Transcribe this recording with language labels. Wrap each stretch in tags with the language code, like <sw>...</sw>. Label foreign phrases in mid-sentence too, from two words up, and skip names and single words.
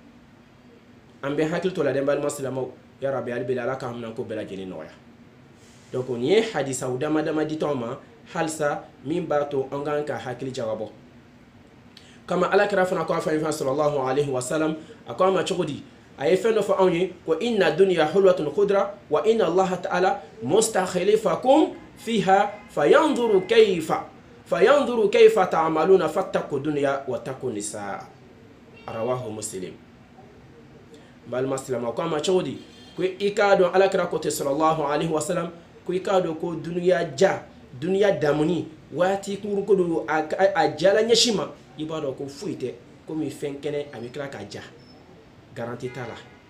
<bm>An bɛ hakili to o la dɛ balima silamɛw,</bm> <ar>يا رب</ar> <bm>hali bi Ala k'an minɛ ko bɛɛ lajɛlen nɔgɔya. Donc nin ye hadisaw dama dama di t'anw ma halisa min b'a to an kan ka hakili jagabɔ. Kama Alakira fana ko a fɔ</bm> <ar>صلى الله عليه وسلم,</ar> <bm>a ko an ma cogo di? A ye fɛn dɔ fɔ anw ye ko</bm> <ar>إن الدنيا حلوة خضرة وإن الله تعالى مستخلفكم فيها فينظر كيف تعملون فاتقوا الدنيا واتقوا النساء. رواه مسلم.</ar> <bm>Balima silamɛw, ko an ma cogo di? Ko i k'a dɔn Alakira ko ten</bm> <ar>صلى الله عليه وسلم,</ar> <bm>ko i k'a dɔn ko duniya damuni waati kunkurun ko don a jala ɲɛsin ma, i b'a dɔn ko foyi tɛ komi fɛn kɛnɛ a bɛ tila ka ja, garanti t'a la.</bm>